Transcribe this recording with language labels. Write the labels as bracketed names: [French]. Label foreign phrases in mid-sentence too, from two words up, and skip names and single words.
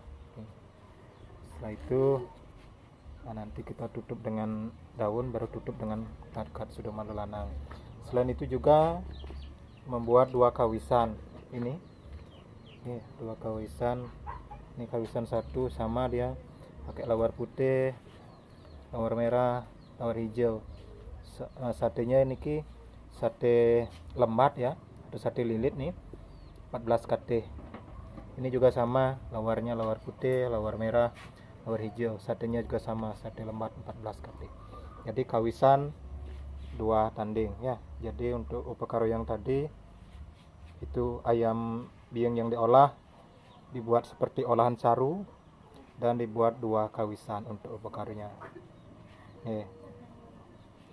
[Indonesian] Setelah itu nanti kita tutup dengan daun, baru tutup dengan kat sudah lanang. Selain itu juga membuat 2 kawisan ini 2 kawisan. Ini kawisan 1 sama dia pakai lawar putih, lawar merah, lawar hijau. Satenya ini sate lembat ya atau sate lilit nih 14 kate. Ini juga sama, lawarnya lawar putih, lawar merah, lawar hijau. Satenya juga sama, sate lembat 14 kate. Jadi kawisan 2 tanding ya. Jadi untuk upekara yang tadi itu ayam biing yang diolah dibuat seperti olahan caru dan dibuat 2 kawisan untuk upekaranya.